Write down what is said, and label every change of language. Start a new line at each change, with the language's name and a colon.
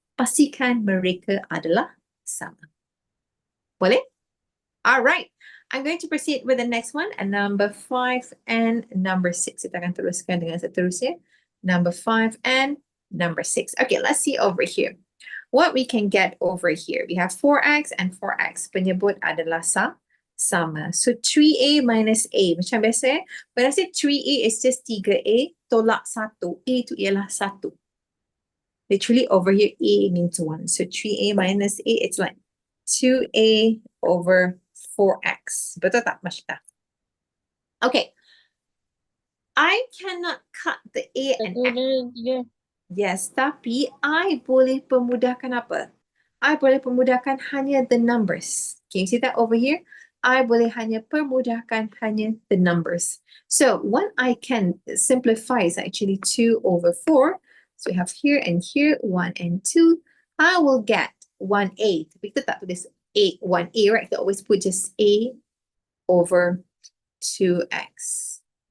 Malay: Pastikan mereka adalah sama. Boleh?
English: All right. I'm going to proceed with the next one, and number 5 and number 6.
Malay: Kita akan teruskan dengan seterusnya.
English: Number 5 and number 6. Okay, let's see over here. What we can get over here. We have 4x and 4x.
Malay: Penyebut adalah sama. So 3a minus a. Macam biasa,
English: when I say 3a, it's just 3a. Tolak 1.
Malay: A itu ialah 1.
English: Literally over here, a means 1. So 3a minus a, it's like 2a over 4x.
Malay: Betul tak,
English: Mashita? Okay. I cannot cut the a and x.
Malay: Yes, tapi I boleh pemudahkan apa? I boleh pemudahkan hanya
English: the numbers. Can you see that over here? I
Malay: boleh hanya permudahkan hanya
English: the numbers. So what I can simplify is actually 2 over 4. So we have here and here, 1 and 2. I will get 1a.
Malay: Tapi kita tak tulis 1a,
English: right? They always put just a over 2x.